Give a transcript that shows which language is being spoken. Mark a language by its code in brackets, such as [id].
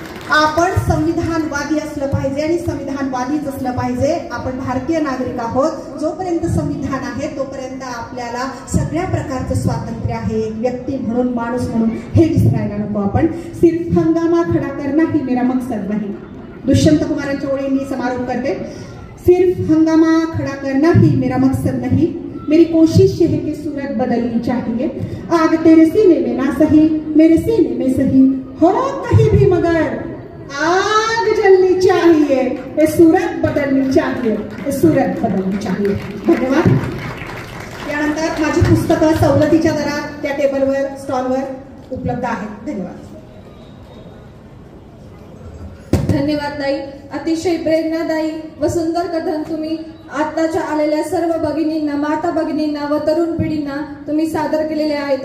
[mr] आपण संविधानवादी असलं पाहिजे आणि संविधानवादीच असलं पाहिजे. आपण भारतीय नागरिक आहोत. जोपर्यंत संविधान आहे तोपर्यंत आपल्याला सगळ्या प्रकारचं स्वातंत्र्य आहे. व्यक्ती म्हणून, माणूस म्हणून हे विसरायला नको आपण. [hi] सिर्फ हंगामा खडा करना ही मेरा मकसद नहीं. [mr] दुष्यंत कुमारांच्या ओळींनी समारोप करते. [hi] सिर्फ हंगामा खड़ा करना ही मेरा मकसद नहीं, मेरी कोशिश ये है कि सूरत बदलनी चाहिए. आग तेरे सीने में ना सही, मेरे सीने में सही हो कहीं भी, मगर आग जलनी चाहिए, ये सूरत बदलनी चाहिए, ये सूरत बदलनी चाहिए. [mr] धन्यवाद. यानंतर माझी पुस्तकं सवलतीच्या दरात त्या टेबलवर, स्टॉलवर उपलब्ध आहेत. धन्यवाद. धन्यवाद ताई. अतिशय प्रेरणादायी व सुंदर कथन तुम्ही आताच्या आलेल्या सर्व भगिनींना, माता भगिनींना व तरुण पिढींना तुम्ही सादर केलेले आहेत.